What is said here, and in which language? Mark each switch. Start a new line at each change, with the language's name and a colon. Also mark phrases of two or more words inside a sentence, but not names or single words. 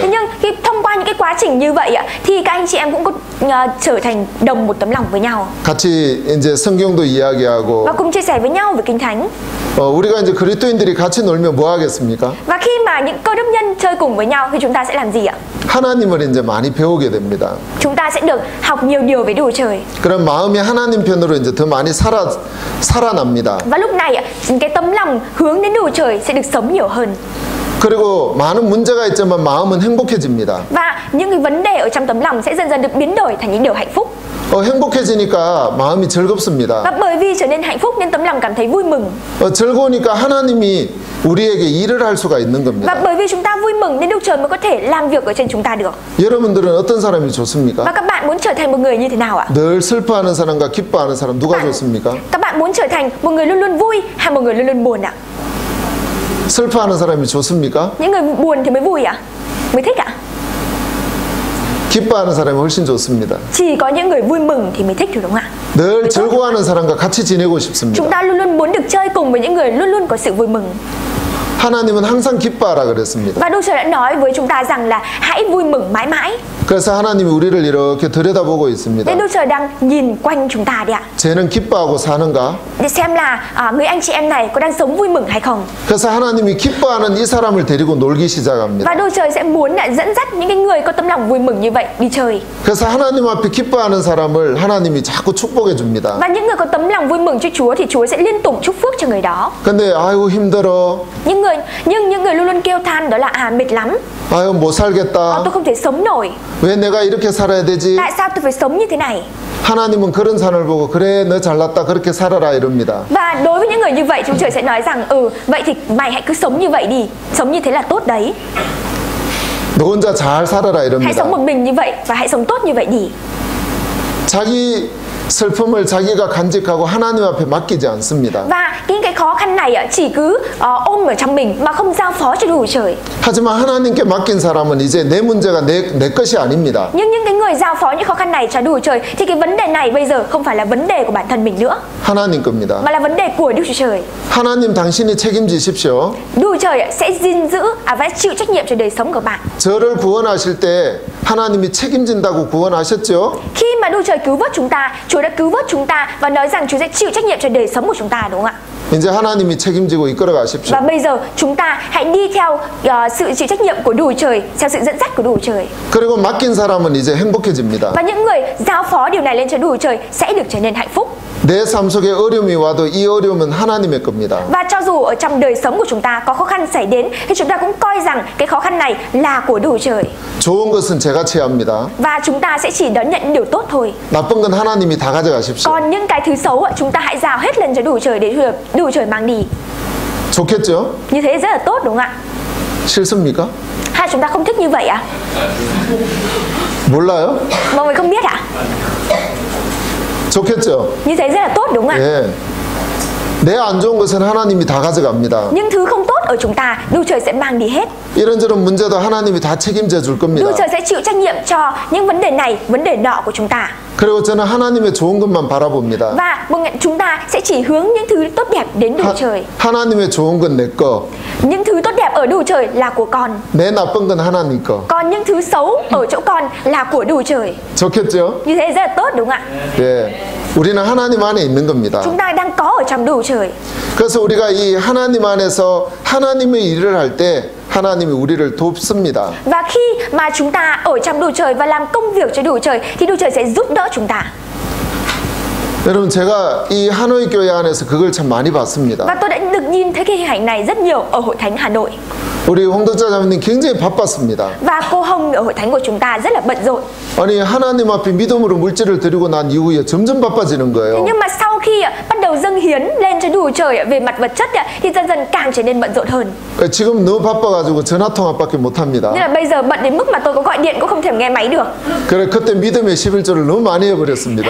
Vietnamese: Thế nhưng thông qua những cái quá trình như vậy ạ thì các anh chị em cũng có trở thành đồng một tấm lòng với nhau.
Korean: 같이 이제 성경도 이야기하고.
Vietnamese: Và cùng chia sẻ với nhau về kinh thánh.
Korean: 우리가 이제 그리스도인들이 같이 놀면 뭐 하겠습니까?
Vietnamese: Và khi mà những cơ đốc nhân chơi cùng với nhau thì chúng ta sẽ làm gì ạ?
Korean: 하나님을 이제 많이 배우게 됩니다.
Vietnamese: Chúng ta sẽ được học nhiều điều về Đức Chúa Trời.
Korean: 그럼 마음이 하나님 편으로 이제 더 많이 살아납니다.
Vietnamese: Và lúc này cái tấm lòng hướng đến Đức Chúa Trời sẽ được sống nhiều hơn.
Korean: 그리고 많은 문제가 있지만 마음은 행복해집니다.
Vietnamese: Và những cái vấn đề ở trong tấm lòng sẽ dần dần được biến đổi thành những điều hạnh phúc.
Korean: 행복해지니까 마음이 즐겁습니다.
Vietnamese: Và bởi vì trở nên hạnh phúc nên tấm lòng cảm thấy vui mừng.
Korean: 즐거우니까 하나님이 우리에게 일을 할 수가 있는 겁니다.
Vietnamese: Và bởi vì chúng ta vui mừng nên Đức Trời mới có thể làm việc ở trên chúng ta được.
Korean: 여러분들은 어떤 사람이 좋습니까?
Vietnamese: Và các bạn muốn trở thành một người như thế nào ạ?
Korean: 늘 슬퍼하는 사람과 기뻐하는 사람 누가 좋습니까?
Vietnamese: Các bạn muốn trở thành một người luôn luôn vui hay một người luôn luôn buồn ạ?
Korean: 슬퍼하는 사람이 좋습니까?
Vietnamese: Những người buồn thì mới vui ạ? Mới thích ạ?
Korean: 기뻐하는 사람이 훨씬 좋습니다.
Vietnamese: Chỉ có những người vui mừng thì mới thích được đúng không ạ?
Korean: 늘 즐거워하는 사람과 같이 지내고 싶습니다.
Vietnamese: Chúng ta luôn luôn muốn được chơi cùng với những người luôn luôn có sự vui mừng.
Korean: 하나님은 항상 기뻐하라 그랬습니다.
Vietnamese: Và Đức Trời đã nói với chúng ta rằng là hãy vui mừng mãi mãi.
Korean: 그래서 하나님이 우리를 이렇게 들여다보고 있습니다.
Vietnamese: Nên Đức Trời đang nhìn quanh chúng ta đấy ạ.
Korean: 쟤는 기뻐하고 사는가?
Vietnamese: Để xem là người anh chị em này có đang sống vui mừng hay không.
Korean: 그래서 하나님이 기뻐하는 이 사람을 데리고 놀기 시작합니다.
Vietnamese: Và Đức Trời sẽ muốn dẫn dắt những cái người có tấm lòng vui mừng như vậy đi chơi.
Korean: 그래서 하나님 앞에 기뻐하는 사람을 하나님이 자꾸 축복해 줍니다.
Vietnamese: Và những người có tấm lòng vui mừng cho Chúa thì Chúa sẽ liên tục chúc phước cho người đó.
Korean: 근데 아이고 힘들어.
Vietnamese: Nhưng những người luôn luôn kêu than đó là mệt lắm.
Korean: 아유 못 살겠다.
Vietnamese: Tôi không thể sống nổi.
Korean: 왜 내가 이렇게 살아야 되지?
Vietnamese: Tại sao tôi phải sống như thế này?
Korean: 하나님은 그런 산을 보고 그래 너 잘났다 그렇게 살아라 이럽니다.
Vietnamese: Và đối với những người như vậy, Chúa Trời sẽ nói rằng vậy thì mày hãy cứ sống như vậy đi, sống như thế là tốt đấy.
Korean: 너 혼자 잘 살아라
Vietnamese: Hãy
Korean: 이럽니다.
Vietnamese: sống một mình như vậy và hãy sống tốt như vậy đi.
Korean: 자기 슬픔을 자기가 간직하고 하나님 앞에 맡기지 않습니다.
Vietnamese: Và cái khó khăn này chỉ cứ ôm ở trong mình mà không giao phó cho Đức Chúa Trời.
Korean: 하지만 하나님께 맡긴 사람은 이제 내 문제가 내 것이 아닙니다.
Vietnamese: Nhưng những cái người giao phó những khó khăn này cho Đức Chúa Trời thì cái vấn đề này bây giờ không phải là vấn đề của bản thân mình nữa,
Korean: 하나님 겁니다.
Vietnamese: mà là vấn đề của Đức Chúa Trời.
Korean: 하나님 당신이 책임지십시오.
Vietnamese: Đức Chúa Trời sẽ gìn giữ và chịu trách nhiệm cho đời sống của bạn.
Korean: 저를 구원하실 때 하나님이 책임진다고 구원하셨죠?
Vietnamese: Khi mà Đức Chúa Trời cứu vớt chúng ta, Chúa đã cứu vớt chúng ta và nói rằng Chúa sẽ chịu trách nhiệm cho đời sống của chúng ta, đúng không ạ?
Korean: 이제 하나님이 책임지고 이끌어 가십시오.
Vietnamese: Và bây giờ chúng ta hãy đi theo sự chịu trách nhiệm của Đức Chúa Trời, theo sự dẫn dắt của Đức Chúa Trời.
Korean: 그리고 맡긴 사람은 이제 행복해집니다.
Vietnamese: Và những người giao phó điều này lên cho Đức Chúa Trời sẽ được trở nên hạnh phúc.
Korean: 내 삶 속에 어려움이 와도 이 어려움은 하나님의 겁니다.
Vietnamese: Và cho dù ở trong đời sống của chúng ta có khó khăn xảy đến thì chúng ta cũng coi rằng cái khó khăn này là của Đức Chúa Trời.
Korean: 좋은 것은 제가 취합니다.
Vietnamese: Và chúng ta sẽ chỉ đón nhận điều tốt thôi.
Korean: 나쁜 건 하나님이 다 가져가십시오.
Vietnamese: Còn những cái thứ xấu chúng ta hãy giao hết lên cho Đức Chúa Trời để Đức Chúa Trời mang đi.
Korean: 좋겠죠?
Vietnamese: Như thế rất là tốt, đúng không ạ?
Korean: 싫습니까?
Vietnamese: Hay chúng ta không thích như vậy à?
Korean: 몰라요?
Vietnamese: Mọi người không biết ạ?
Korean: 좋겠죠?
Vietnamese: Như thế rất là tốt, đúng không ạ?
Korean: 예. 내 안 좋은 것은 하나님이 다 가져갑니다.
Vietnamese: Những thứ không tốt ở chúng ta, Đức Chúa Trời sẽ mang đi hết.
Korean: 이런저런 문제도 하나님이 다 책임져 줄
Vietnamese: Đức
Korean: 겁니다.
Vietnamese: Chúa Trời sẽ chịu trách nhiệm cho những vấn đề này, vấn đề nọ của chúng ta.
Korean: 그리고 저는 하나님의 좋은 것만 바라봅니다.
Vietnamese: Và chúng ta sẽ chỉ hướng những thứ tốt đẹp đến Đức Chúa Trời.
Korean: 하나님의 좋은 건 내 거,
Vietnamese: Những thứ tốt đẹp ở Đức Chúa Trời là của con.
Korean: 내 나쁜 건 하나님 거.
Vietnamese: Còn những thứ xấu ở chỗ con là của Đức Chúa Trời.
Korean: 좋겠죠?
Vietnamese: Như thế rất là tốt, đúng không ạ?
Korean: 예. 우리는 하나님 안에 있는 겁니다.
Vietnamese: Chúng ta đang có ở trong Đức Chúa Trời.
Korean: 그래서 우리가 이 하나님 안에서 하나님의 일을 할 때 하나님이 우리를 돕습니다.
Vietnamese: Và khi mà chúng ta ở trong Đức Chúa Trời và làm công việc cho Đức Chúa Trời thì Đức Chúa Trời sẽ giúp đỡ chúng ta.
Korean: 여러분 제가 이 하노이 교회 안에서 그걸 참 많이 봤습니다.
Vietnamese: Và tôi đã được nhìn thấy cái hình ảnh này rất nhiều ở Hội Thánh Hà Nội.
Korean: 우리 홍덕자 자매님 굉장히 바빴습니다.
Vietnamese: Và cô Hồng ở Hội Thánh của chúng ta rất là bận rộn.
Korean: 아니 하나님 앞에 믿음으로 물질을 드리고 난 이후에 점점 바빠지는 거예요.
Vietnamese: Nhưng mà sau khi bắt đầu dâng hiến lên cho Đức Chúa Trời về mặt vật chất thì dần dần càng trở nên bận rộn hơn.
Korean: 지금 너무 바빠가지고 전화 통화밖에 못 합니다.
Vietnamese: Nên là bây giờ bận đến mức mà tôi có gọi điện cũng không thể nghe máy được.
Korean: 그래 그때 믿음의 11조를 너무 많이 해버렸습니다.